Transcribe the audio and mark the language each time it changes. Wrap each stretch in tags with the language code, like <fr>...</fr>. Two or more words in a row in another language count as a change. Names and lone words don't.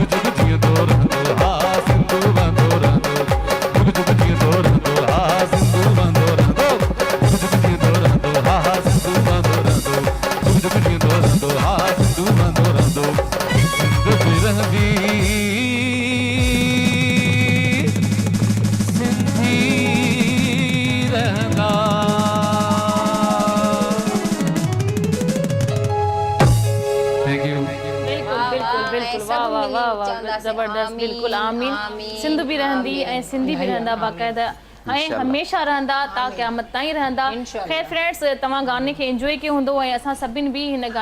<sd>जुग जीअंदो रहंदो हा सिंधु वहंदो रहंदो जुग जुग जीअंदो रहंदो हा सिंधु वहंदो रहंदो जुग जुग जीअंदो रहंदो हा सिंधु वहंदो रहंदो जुग जुग जीअंदो रहंदो हा सिंधु वहंदो रहंदो सिंध बि रहंदी सिंधी रहंदा</sd> <en>thank you</en> <sd>बिल्कुल बिल्कुल बिल्कुल वाह वाह वाह वाह जबरदस्त बिल्कुल आमीन सिंध भी रहंदी ऐं सिंधी भी रहंदा बाक़ायदा ऐं हमेशह रहंदा ता क़यामत ताईं रहंदा खैर फ्रेंड्स तव्हां गाने खे एंजॉय कयो हूंदो ऐं असां सभिनि बि हिन गाने</sd>